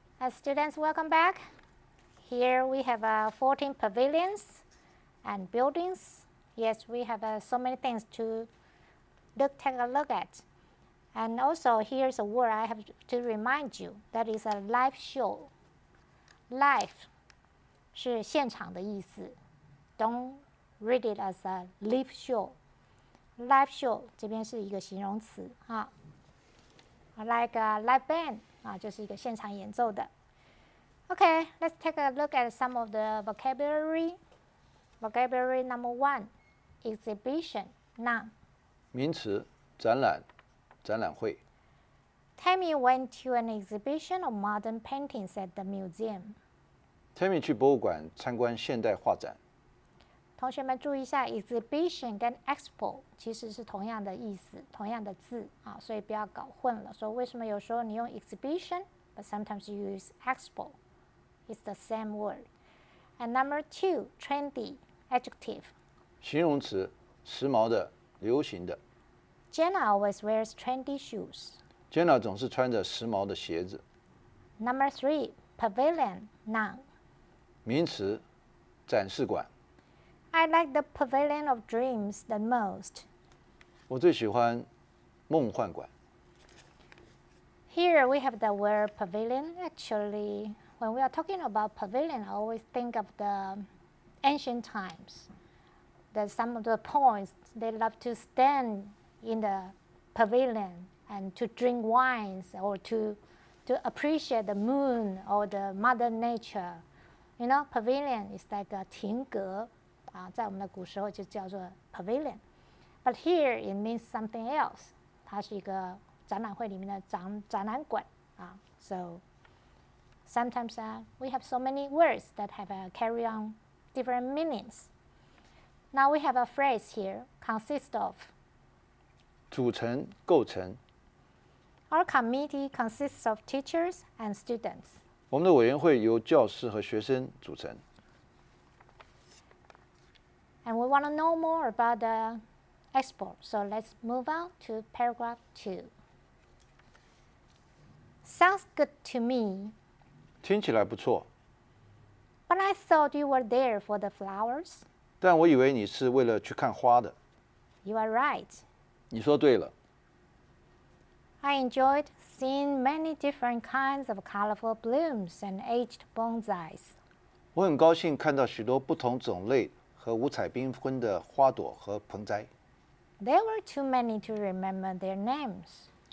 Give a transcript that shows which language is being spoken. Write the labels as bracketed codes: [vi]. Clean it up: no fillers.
[en] Students, welcome back. Here we have 14 pavilions and buildings. Yes, we have so many things to take a look at. And also, here's a word I have to remind you. That is a live show. [zh] Live 是现场的意思。 [en] Don't read it as a live show. [zh] Live show 这边是一个形容词啊。 [en] Like a live band [zh] 啊，就是一个现场演奏的。 [en] Okay, let's take a look at some of the vocabulary. Vocabulary number 1, exhibition, noun. [zh] 名词，展览，展览会。 [en] Tammy went to an exhibition of modern paintings at the museum. [zh] Tammy 去博物馆参观现代画展。同学们注意一下 exhibition 跟 expo 其实是同样的意思，同样的字啊，所以不要搞混了。所以为什么有时候你用 [en] exhibition but sometimes you use expo? It's the same word. And number 2, trendy, adjective. [zh] 形容词，时髦的，流行的。 [en] Jenna always wears trendy shoes. [zh] Jenna 总是穿着时髦的鞋子。 [en] Number 3, pavilion, noun. [zh] 名词，展示馆。 [en] I like the pavilion of dreams the most. [zh] 我最喜欢梦幻馆。 [en] Here we have the word pavilion. Actually, when we are talking about pavilion, I always think of the ancient times. That some of the poets, they love to stand in the pavilion and to drink wines or to appreciate the moon or the mother nature. You know, pavilion is like a [zh] 亭阁啊，在我们的古时候就叫做 pavilion. [en] But here it means something else. [zh] 它是一个展览会里面的展览馆啊。 [en] So sometimes we have so many words that have carry on different meanings. Now we have a phrase here, consist of. [zh] 组成、构成。 [en] Our committee consists of teachers and students. [zh] 我们的委员会由教师和学生组成。 [en] And we want to know more about the expo. So let's move on to paragraph 2. Sounds good to me. [zh] 听起来不错。 [en] But I thought you were there for the flowers. [zh] 但我以为你是为了去看花的。 [en] You are right. [zh] 你说对了。 [en] I enjoyed seeing many different kinds of colorful blooms and aged bonsais. [zh] 我很高兴看到许多不同种类和五彩缤纷的花朵和盆栽。 [en] There were too many to remember their names.